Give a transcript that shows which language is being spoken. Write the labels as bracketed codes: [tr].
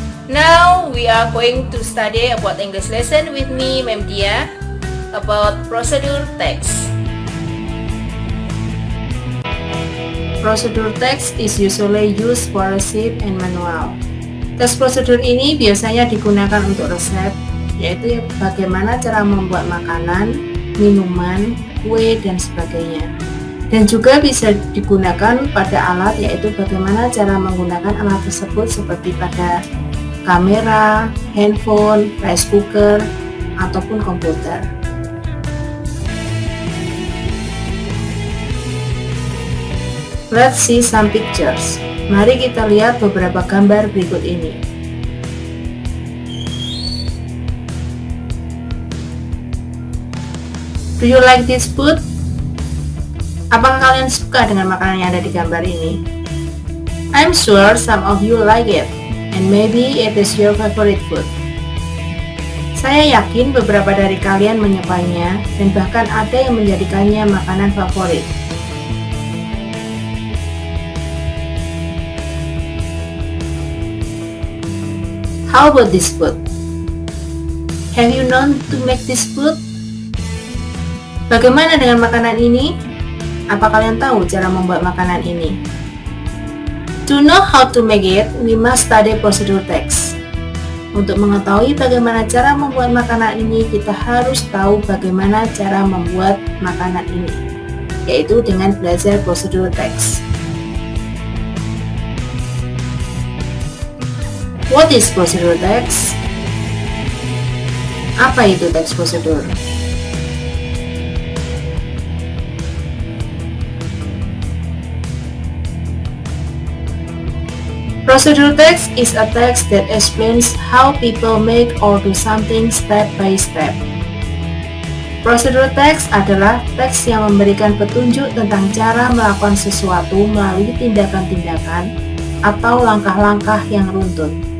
[en] Now we are going to study about English lesson with me, Ma'am Dia, about procedure text. Procedure text is usually used for receipt and manual. [id] Teks prosedur ini biasanya digunakan untuk resep, yaitu bagaimana cara membuat makanan, minuman, kue, dan sebagainya. Dan juga bisa digunakan pada alat, yaitu bagaimana cara menggunakan alat tersebut seperti pada kamera, handphone, rice cooker, ataupun komputer. [en] Let's see some pictures. [id] Mari kita lihat beberapa gambar berikut ini. [en] Do you like this food? [id] Apakah kalian suka dengan makanan yang ada di gambar ini? [en] I'm sure some of you like it, and maybe it is your favorite food. [id] Saya yakin beberapa dari kalian menyukainya, dan bahkan ada yang menjadikannya makanan favorit. [en] How about this food? Have you known to make this food? [id] Bagaimana dengan makanan ini? Apa kalian tahu cara membuat makanan ini? [en] To know how to make it, we must study procedure text. [id] Untuk mengetahui bagaimana cara membuat makanan ini, kita harus tahu bagaimana cara membuat makanan ini, yaitu dengan belajar procedure text. [en] What is procedure text? [id] Apa itu teks prosedur? [en] Procedure text is a text that explains how people make or do something step by step. [id] Procedure text adalah teks yang memberikan petunjuk tentang cara melakukan sesuatu melalui tindakan-tindakan atau langkah-langkah yang runtut.